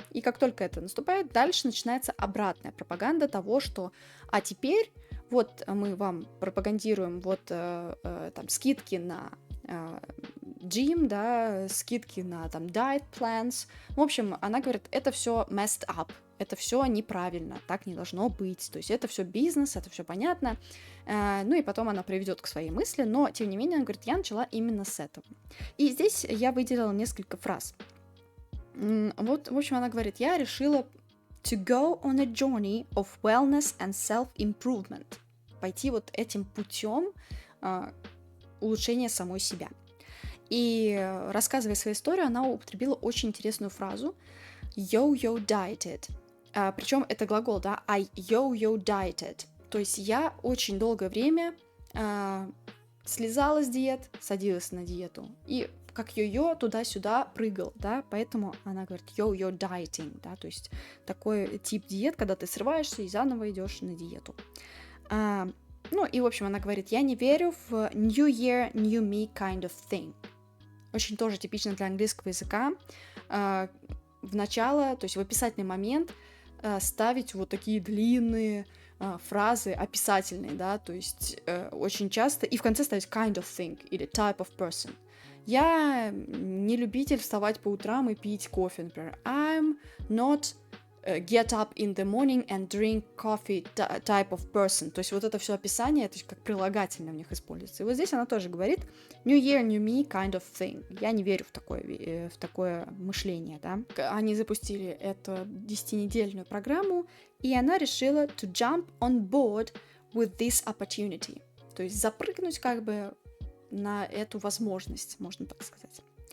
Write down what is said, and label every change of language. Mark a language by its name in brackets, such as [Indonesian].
[Russian] И как только это наступает, дальше начинается обратная пропаганда того, что а теперь вот мы вам пропагандируем там скидки на gym, да, скидки на там diet plans. В общем, она говорит, это все [English] messed up, [Russian] это все неправильно, так не должно быть. То есть это все бизнес, это все понятно. И потом она приведет к своей мысли, но тем не менее она говорит, я начала именно с этого. И здесь я выделила несколько фраз. Вот, в общем, она говорит, я решила [English] to go on a journey of wellness and self-improvement. [Russian] Пойти вот этим путем улучшения самой себя. И рассказывая свою историю, она употребила очень интересную фразу yo-yo dieted. Причем это глагол, да, [English] I yo-yo dieted. [Russian] То есть я очень долгое время слезала с диет, садилась на диету. И как йо-йо туда-сюда прыгал, да, поэтому она говорит yo-yo dieting, да, то есть такой тип диет, когда ты срываешься и заново идешь на диету. И, в общем, она говорит, я не верю в [English] new year, new me kind of thing. [Russian] Очень тоже типично для английского языка. В начало, то есть в описательный момент ставить вот такие длинные фразы описательные, да, то есть очень часто, и в конце ставить [English] kind of thing [Russian] или [English] type of person. [Russian] Я не любитель вставать по утрам и пить кофе, например. [English] I'm not get up in the morning and drink coffee type of person. [Russian] То есть вот это все описание, это как прилагательное у них используется. И вот здесь она тоже говорит [English] new year, new me kind of thing. [Russian] Я не верю в такое мышление, да. Они запустили эту 10-недельную программу, и она решила [English] to jump on board with this opportunity. [Russian] То есть запрыгнуть как бы на эту возможность, можно так сказать.